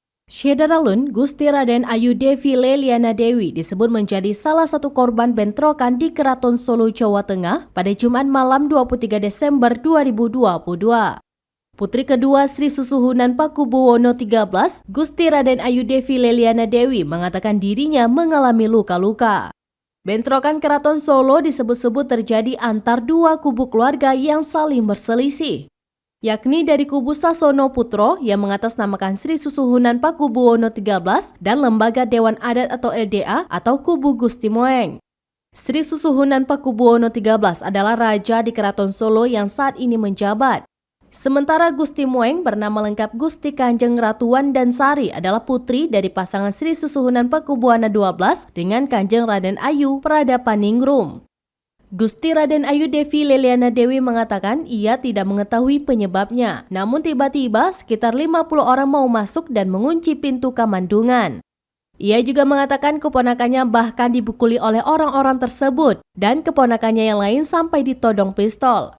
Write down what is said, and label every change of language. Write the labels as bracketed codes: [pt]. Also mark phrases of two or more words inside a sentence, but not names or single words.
[id] Syedaralun, Gusti Raden Ayu Devi Leliana Dewi disebut menjadi salah satu korban bentrokan di Keraton Solo, Jawa Tengah pada Jumat malam 23 Desember 2022. Putri kedua Sri Susuhunan Pakubuwono XIII, Gusti Raden Ayu Devi Leliana Dewi mengatakan dirinya mengalami luka-luka. Bentrokan Keraton Solo disebut-sebut terjadi antar dua kubu keluarga yang saling berselisih, yakni dari kubu Sasono Putro yang mengatasnamakan Sri Susuhunan Pakubuwono XIII dan Lembaga Dewan Adat atau LDA atau kubu Gusti Moeng. Sri Susuhunan Pakubuwono XIII adalah raja di Keraton Solo yang saat ini menjabat. Sementara Gusti Moeng bernama lengkap Gusti Kanjeng Ratu Wandansari adalah putri dari pasangan Sri Susuhunan Pakubuwana XII dengan Kanjeng Raden Ayu Pradapaningrum. Gusti Raden Ayu Devi Leliana Dewi mengatakan ia tidak mengetahui penyebabnya, namun tiba-tiba sekitar 50 orang mau masuk dan mengunci pintu kamandungan. Ia juga mengatakan keponakannya bahkan dipukuli oleh orang-orang tersebut dan keponakannya yang lain sampai ditodong pistol.